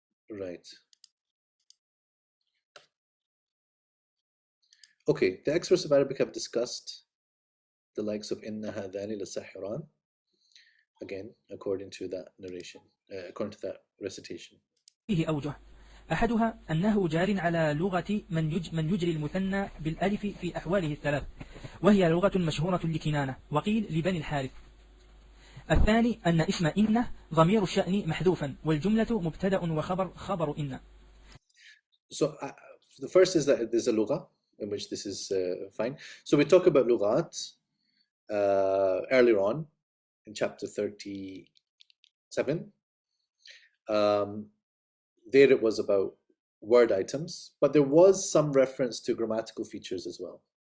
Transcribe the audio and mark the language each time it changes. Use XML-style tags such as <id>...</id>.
<en>Right. Okay, the experts of Arabic have discussed the likes of</en> <ar>inna hadani lasahiran,</ar> <en>again, according to that narration, according to that recitation.</en> <ar>فيه أوجه. أحدها أنه جار على لغة من يجري المثنى بالألف في أحواله الثلاث، وهي لغة مشهورة لكنانة، وقيل لبني الحارث. الثاني أن اسم إن ضمير الشأن محذوفا، والجملة مبتدأ وخبر خبر إن.</ar> <en>So the first is that there's a lugha in which this is fine. So we talk about lughat earlier on in chapter 37. There it was about word items, but there was some reference to grammatical features as well.</en>